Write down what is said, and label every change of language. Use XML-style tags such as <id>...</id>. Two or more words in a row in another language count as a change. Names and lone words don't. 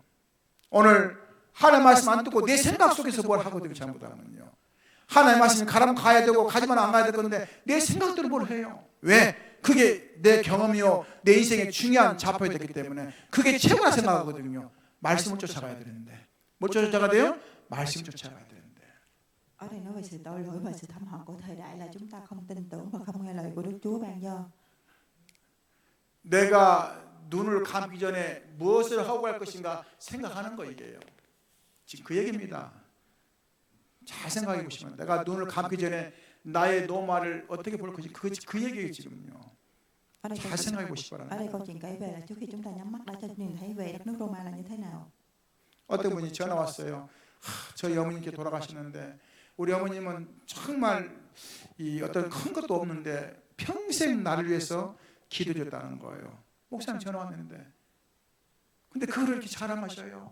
<ko>오늘 하나님 말씀 안 듣고 내 생각 속에서 뭘 하거든요. 잘못하면요. 하나님 말씀이 가라면 가야 되고 가지만 안 가야 될 건데 내 생각대로 뭘 해요. 왜? 그게 내 경험이요 내 인생의 중요한 좌표가 됐기 때문에 그게 최고라 생각하거든요. 말씀을 쫓아가야 되는데 뭘 쫓아가야 돼요? 말씀 쫓아가야 되는데.</ko> <vi>Ở đây nói về sự tội lỗi và sự thâm hận của thời đại là chúng ta không tin tưởng và không nghe lời của Đức Chúa ban cho.</vi> <ko>내가 눈을 감기 전에 무엇을 하고 갈 것인가 생각하는 거 이게요. 지금 그 얘기입니다. 잘 생각해 보시면 내가 눈을 감기 전에 나의 노마를 어떻게 볼 것인가 그 얘기예요 지금요. 잘 생각해 보시기</ko> <vi>Ở đây</vi> <ko>바랍니다.</ko> <vi>câu chuyện kể về là trước khi chúng ta nhắm mắt đã cho nhìn thấy về đất nước Roma là như thế nào.</vi> <ko>어떤 분이 전화 왔어요. 저희 어머님께 돌아가시는데 우리 어머님은 정말 이 어떤 큰 것도 없는데 평생 나를 위해서 기도해줬다는 거예요. 목사님 전화 왔는데 근데 그걸 이렇게 자랑하셔요.</ko>